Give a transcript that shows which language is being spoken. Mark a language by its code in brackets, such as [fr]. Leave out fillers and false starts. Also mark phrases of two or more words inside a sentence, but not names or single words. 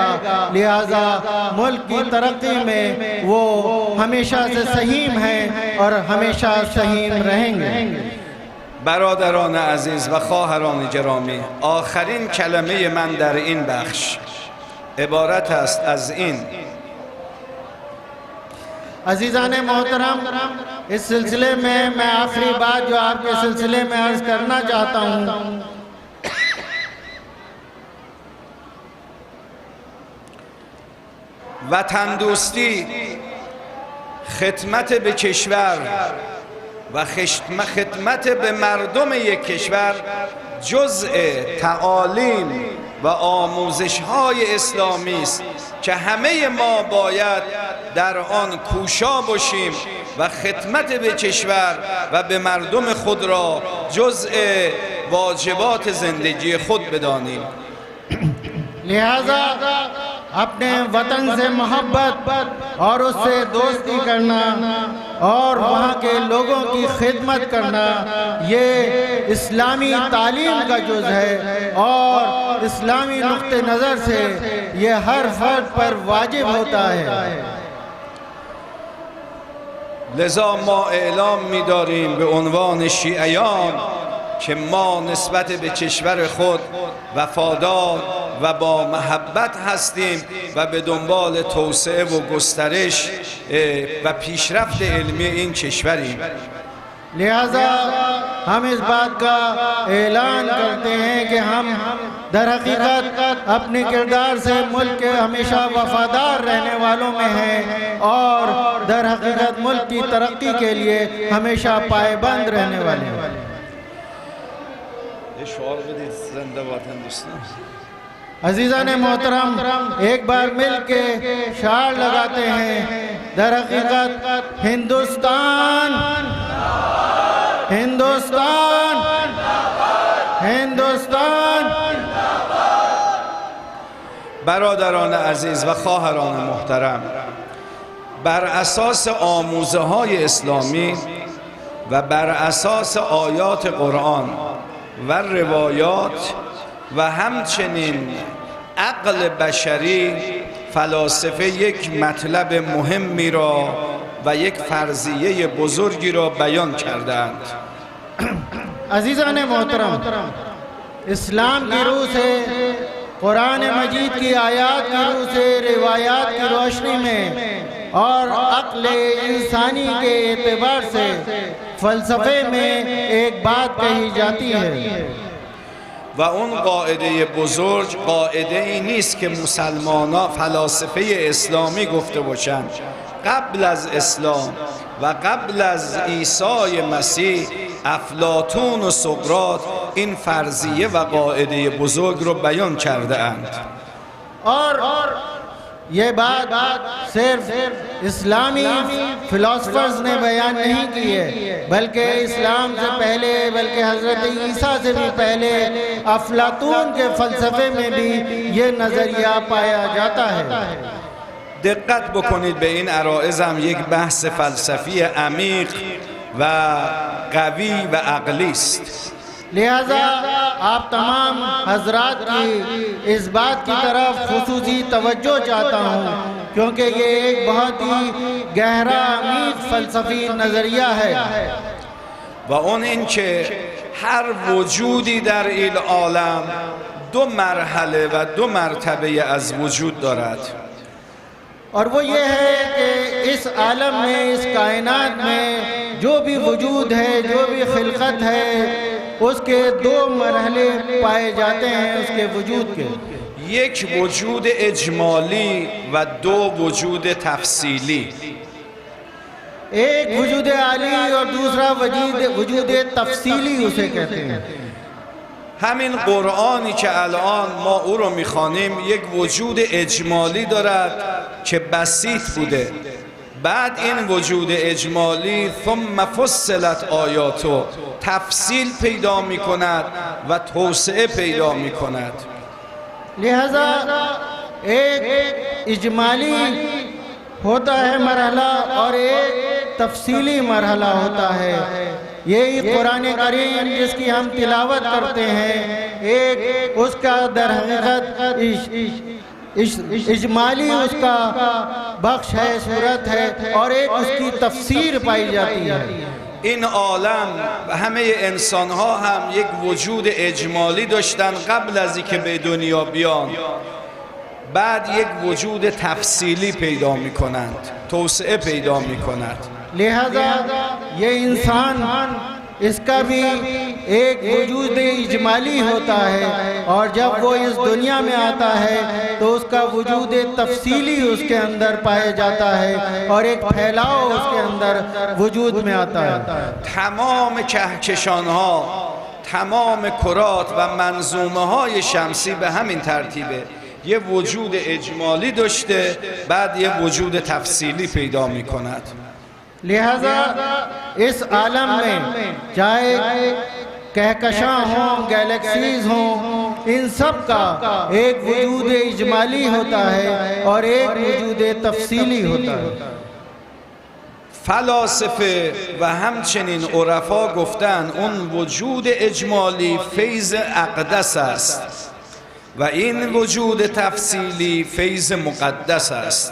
[ur] لہٰذا ملک کی ترقی میں وہ ہمیشہ سے سہیم ہیں اور ہمیشہ سہیم رہیں گے. [fa] برادران عزیز و خواهران گرامی، آخرین کلمه من در این بخش عبارت است از این: [ur] عزیزان محترم، اس سلسلے میں میں آخری بات جو آپ کے سلسلے میں عرض کرنا چاہتا ہوں, [fa] وطن دوستی خدمت به کشور و خدمت به مردم یک کشور جزء تعالیم و آموزش‌های اسلامی است که همه ما باید در آن کوشا باشیم و خدمت به کشور و به مردم خود را جزء واجبات زندگی خود بدانیم. [ur] لہٰذا اپنے وطن سے محبت اور اس سے دوستی کرنا اور وہاں کے لوگوں کی خدمت کرنا یہ اسلامی تعلیم کا جز ہے اور اسلامی نقطے نظر سے یہ ہر فرد پر واجب ہوتا ہے. [fa] لذا ما اعلام می‌داریم به عنوان شیعیان که ما نسبت به کشور خود وفادار و با محبت هستیم و به دنبال توسعه و گسترش و پیشرفت علمی این کشوریم. [ur] لہٰذا ہم اس بات کا اعلان کرتے ہیں کہ ہم در حقیقت اپنے کردار سے ملک کے ہمیشہ وفادار رہنے والوں میں ہیں اور در حقیقت ملک کی ترقی کے لیے ہمیشہ پایبند رہنے والے ہیں. عزیزان محترم، ایک بار مل کے شعار لگاتے ہیں: در حقیقت ہندوستان ہندوستان ہندوستان. [fa] برادران عزیز و خواهران محترم، بر اساس آموزه های اسلامی و بر اساس آیات قرآن و روایات و همچنین عقل بشری، فلاسفه یک مطلب مهمی را و یک فرضیه بزرگی را بیان کردند. [ur] عزیزان محترم، اسلام کی روح سے، قرآن مجید کی آیت کی روح سے، روایات کی روشنی میں اور عقل انسانی کے اعتبار سے فلسفے میں ایک بات کہی جاتی ہے [fa] و اون قاعده بزرگ قاعده ای نیست که مسلمانان فلاسفه اسلامی گفته باشند. قبل از اسلام و قبل از عیسی مسیح افلاطون و سقراط این فرضیه و قاعده بزرگ رو بیان کرده اند. [ur] اور یہ بات صرف اسلامی فلوسفرز نے بیان نہیں کی ہے، بلکہ اسلام سے پہلے، بلکہ حضرت عیسیٰ سے بھی پہلے افلاطون کے فلسفے میں بھی یہ نظریہ پایا جاتا ہے. [fa] دقت بکنید، به این عرائض هم یک بحث فلسفی عمیق و قوی و عقلی است. [ur] لہٰذا آپ تمام حضرات کی اس بات کی طرف خصوصی توجہ چاہتا ہوں، کیونکہ یہ ایک بہت ہی گہرا امیر فلسفی نظریہ ہے [fa] و اون این که هر وجودی در این عالم دو مرحله و دو مرتبه از وجود دارد. [ur] اور وہ یہ ہے کہ اس عالم میں، اس کائنات میں جو بھی وجود ہے، جو بھی خلقت ہے، اس کے دو مرحلے پائے جاتے ہیں اس کے وجود کے. [fa] یک وجود اجمالی و دو وجود تفصیلی. [ur] ایک وجود عالی اور دوسرا وجود تفصیلی اسے کہتے ہیں. [fa] همین قرآنی که الان ما او رو میخوانیم یک وجود اجمالی دارد که بسیط بوده. بعد این وجود اجمالی [ar] ثم فصلت آیاتو [fa] تفصیل پیدا میکند و توسعه پیدا میکند. [ur] لہٰذا ایک اجمالی ہوتا ہے مرحلہ اور ایک تفصیلی مرحلہ ہوتا ہے. یہی قرآن کریم جس کی ہم تلاوت کرتے ہیں، ایک اس کا در حقیقت اجمالی اس کا بخش ہے، صورت ہے، اور ایک اس کی تفسیر پائی جاتی ہے. [fa] این عالم و همه انسان ها هم یک وجود اجمالی داشتن قبل از اینکه به دنیا بیان، بعد یک وجود تفصیلی پیدا می کنند، توسعه پیدا می کند. [ur] لہٰذا یہ انسان اس کا بھی ایک وجود اجمالی ہوتا ہے اور جب وہ اس دنیا میں آتا ہے تو اس کا وجود تفصیلی اس کے اندر پایا جاتا ہے اور ایک پھیلاؤ اس کے اندر وجود میں آتا ہے. [fa] تمام کهکشان ها، تمام کرات و منظومه های شمسی به همین ترتیبه، یه وجود اجمالی داشته بعد یه وجود تفصیلی پیدا می کند. [ur] لہٰذا اس عالم میں چاہے کہکشاں ہوں، گیلیکسیز ہوں، ان سب کا ایک وجود اجمالی ہوتا ہے اور ایک وجود تفصیلی ہوتا ہے. [fa] فلاسفه و همچنین عرفا گفتن اون وجود اجمالی فیض اقدس است و این وجود تفصیلی فیض مقدس است.